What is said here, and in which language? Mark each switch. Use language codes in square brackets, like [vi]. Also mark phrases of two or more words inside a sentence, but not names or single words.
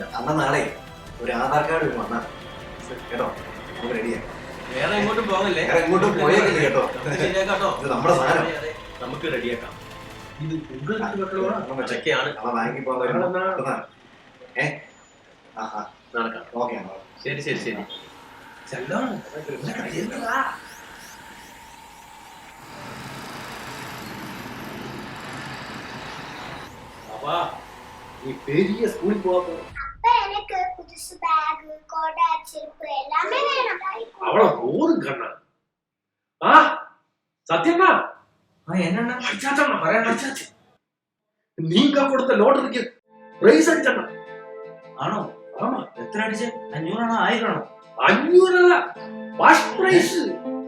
[ml] അമ്മ നാളെ ഒരു ആധാർ കാർഡ് വന്നാൽ കേട്ടോ, നമുക്ക് റെഡിയാ. വേറെ എങ്ങോട്ടും പോകല്ലേ, വേറെ എങ്ങോട്ടും പോയേക്കില്ല കേട്ടോ. ശരിയാക്കാട്ടോ, ഇത് നമ്മുടെ സാധനം. നമുക്ക് റെഡിയാക്കാം. ഇത് உங்களுக்கு വെക്കണോ? ഒറ്റയ്ക്കാണ്, നമ്മ ബാങ്കിൽ പോകാൻ നടക്കാം. ഓക്കെ ശരി ശരി ശരി. [ta] செல்லம் அப்பா, நீ பெரிய ஸ்கூலுக்கு போக போற. அப்ப எனக்கு புதுசு பேக், கோடா, செருப்பு எல்லாமே வேணும். அவ்வளவு போரும் கண்ணா. ஆ சத்தியமா [ml] ആ എന്നണ്ണ? [ta] அடிச்சாச்சா, வரேன் அடிச்சாச்சு. நீங்க கொடுத்த [ml] ലോട്ടറിക്ക് പ്രൈസ് അടിച്ചണ്ണ. ആണോ? [ta] ஆமா, [ml] എത്ര അടിച്ച്? 500 ആണോ 1000 ആണോ? 500 അല്ല, ഫസ്റ്റ് പ്രൈസ്.